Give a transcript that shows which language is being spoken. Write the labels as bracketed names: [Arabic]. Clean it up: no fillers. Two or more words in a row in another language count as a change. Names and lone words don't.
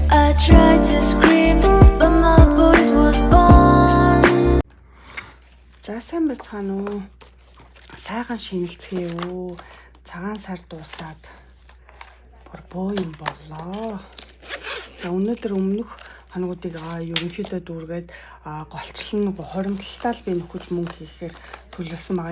[English] tried to scream, but my voice was gone. [Mongolian] За сайн байцгаана уу? Сайхан шинэлцгээе үү? Цагаан сар дуусаад бүр боо юм боллоо. За өнөөдөр өмнөх хоногуудыг ерөнхийдөө дүүргээд голчлон нөгөө хоримтлалтаа л би нөхөж мөнгө хийхээр төлөвлөсөн байгаа.